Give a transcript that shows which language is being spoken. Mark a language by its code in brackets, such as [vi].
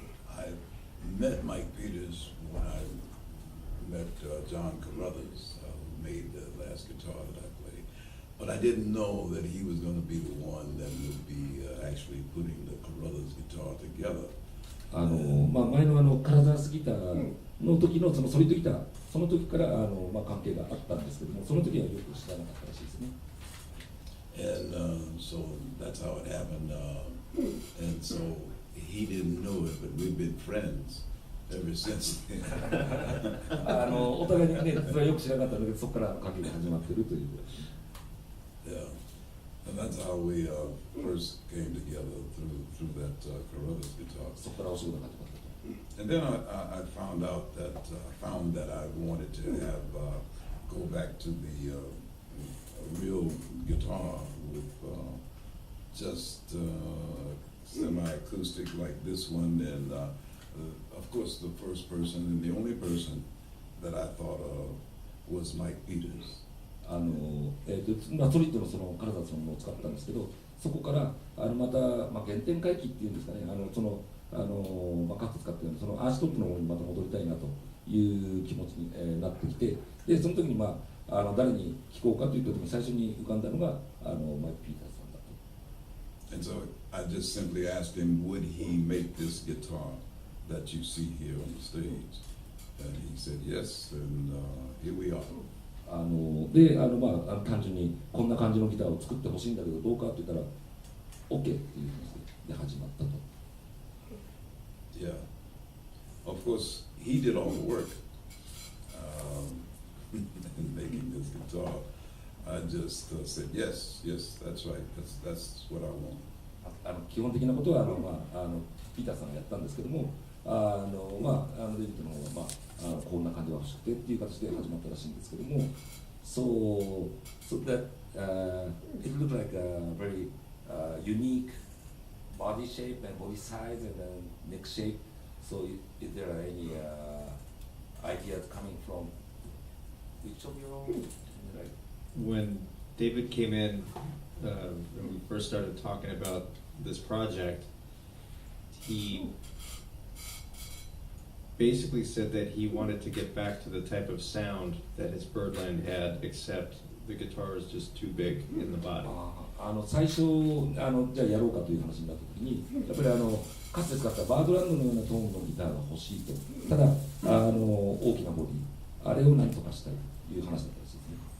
[en] I met Mike Peters when I met John Carruthers, who made the last guitar that I played. But I didn't know that he was going to be the one that would be actually putting the Carruthers guitar together. [ja] 前のカラザースギターの時のそのソリッドギターその時から関係があったんですけどもその時はよく知らなかったらしいですね。 [en] And so that's how it happened. And so he didn't know it, but we've been friends ever since then. [ja] お互いにね、それはよく知らなかったので、そこから関係が始まっているという。 [en] Yeah, and that's how we first came together through that Carruthers guitar. [ja] そこからお仕事が始まったと。 [en] And then I found out that I wanted to have go back to the real guitar with just semi-acoustic like this one, and of course the first person and the only person that I thought of was Mike Peters. [ja] ソリッドのそのカラザーさんを使ったんですけど、そこからまた、原点回帰っていうんですかね、カット使ってるそのアーシトップの方にまた戻りたいなという気持ちに、なってきて、でその時に誰に聞こうかという時に最初に浮かんだのがマイク・ピーターさんだと。 [en] And so I just simply asked him, would he make this guitar that you see here on the stage? And he said yes, and here we are. [ja] で単純にこんな感じのギターを作ってほしいんだけどどうかって言ったら OK っていう話で始まったと。 [en] Yeah. Of course, he did all the work in making this guitar. I just said, yes, that's right. That's what I want. [ja] 基本的なことはピーターさんがやったんですけども、デイビッドの方は、こんな感じが欲しくてっていう形で始まったらしいんですけども、 [en] so that it looked like a very unique body shape and body size and neck shape. So is there any ideas coming from each of your like? When David came in, when we first started talking about this project, he basically said that he wanted to get back to the type of sound that his Birdland had, except the guitar is just too big in the body. [ja] 最初じゃあやろうかという話になった時に、やっぱりかつて使ったバードランドのようなトーンのギターが欲しいと。ただ大きなボディ、あれを何とかしたいという話だったらしいですね。